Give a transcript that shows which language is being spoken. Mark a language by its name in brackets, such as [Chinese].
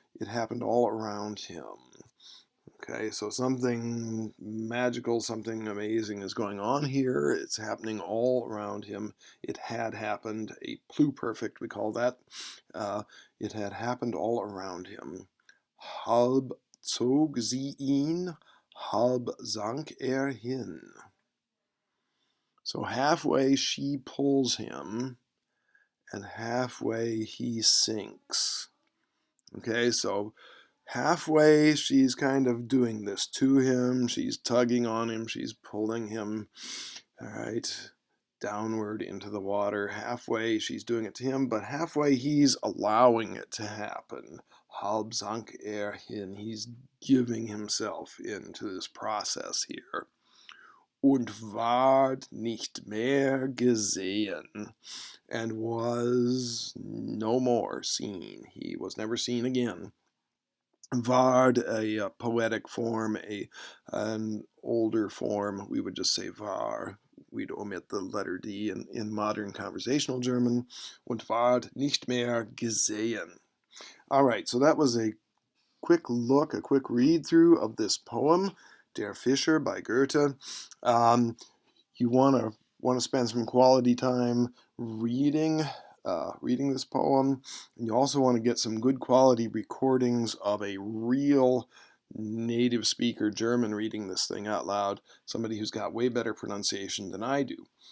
[English] It happened all around him. Okay, so something magical, something amazing is going on here. It's happening all around him. It had happened, a pluperfect we call that. It had happened all around him. [German] Halb zog sie ihn, halb sank hin. [English] So halfway she pulls him, and halfway he sinks. Okay, so halfway she's kind of doing this to him. She's tugging on him. She's pulling him, all right, downward into the water. Halfway she's doing it to him, but halfway he's allowing it to happen. [German] Halb sank hin. [English] He's giving himself into this process here. [German] Und ward nicht mehr gesehen, [English] and was no more seen. He was never seen again. Ward, a poetic form, an older form, we would just say war. We'd omit the letter D in modern conversational German. [German] Und ward nicht mehr gesehen. [English] All right, so that was a quick look, a quick read through of this poem, Der Fischer by Goethe. You want to want to spend some quality time reading reading this poem, and you also want to get some good quality recordings of a real native speaker German reading this thing out loud, somebody who's got way better pronunciation than I do.